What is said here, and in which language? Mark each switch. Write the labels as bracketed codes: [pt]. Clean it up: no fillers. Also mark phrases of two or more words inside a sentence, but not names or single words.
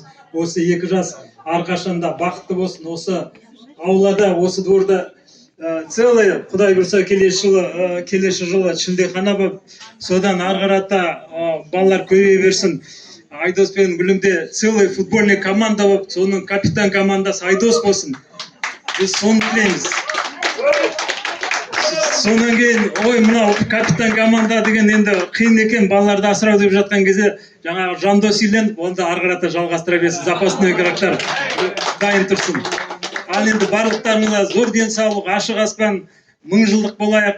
[kk] Осы 2 жас әрқашанда бақытты болсын. Осы аулада, осы дворда целый, Құдай бұйырса келесі жылы шілдехана болып, содан ары қарата балалар көбейе берсін. Айдос пен Гүлімде [ru] целый футбольный команда [kk] болып, соның капитан командасы Айдос болсын. [tr] Biz son dileğimiz. [kk] Сонан кейін ой мынау капитан команда деген енді қиын екен балаларды асырау деп жатқан кезде жаңағы Жандос үйленіп, онда ары қарата жалғастыра берсін, запасной игроктар дайын тұрсын. Ал енді барлықтарыңызға зор денсаулық, ашық аспан, 1000 жылдық болайық.